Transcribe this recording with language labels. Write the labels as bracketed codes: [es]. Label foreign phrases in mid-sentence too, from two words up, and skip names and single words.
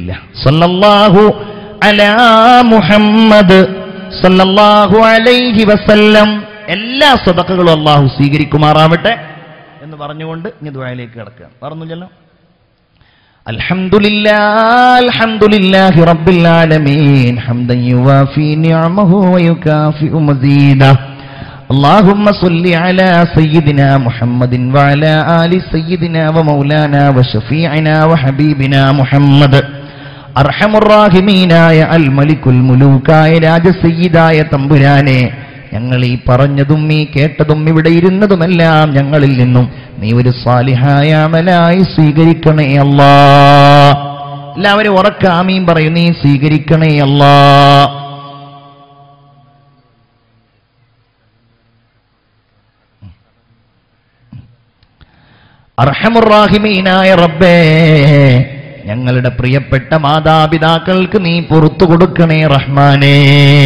[ar] صلى الله على محمد صلى الله عليه وسلم [ml] എല്ലാ സദഖകളും അല്ലാഹു സ്വീകരിക്കുമാറാവട്ടെ എന്ന് പറഞ്ഞുകൊണ്ട് ഇനി ദുആയിലേക്ക് കടക്കുകയാണ്. [ar] പറഞ്ഞില്ലല്ലോ. الحمد لله رب العالمين حمدا يوافي نعمه ويكافئ مزيده اللهم صل على سيدنا محمد وعلى آل سيدنا ومولانا وشفيعنا وحبيبنا محمد أرحم الراحمين يا الملك الملوك يا [ml] രാജ സയ്യിദായ തമ്പുരാനെ, ഞങ്ങൾ ഈ പറഞ്ഞതും ഈ കേട്ടതും ഇവിടെ ഇരുന്നതുമെല്ലാം ഞങ്ങളിൽ നിന്നും നീ ഒരു സാലിഹായ അമലായി സ്വീകരിക്കണേ അല്ലാഹ്. എല്ലാവരും ഉറക്കെ ആമീൻ പറയൂ. നീ സ്വീകരിക്കണേ അല്ലാഹ്. [ar] أرحم الراحمين [ml] റബ്ബേ, ഞങ്ങളുടെ പ്രിയപ്പെട്ട മാതാപിതാക്കൾക്ക് നീ പുറത്തു കൊടുക്കണേ റഹ്മാനേ.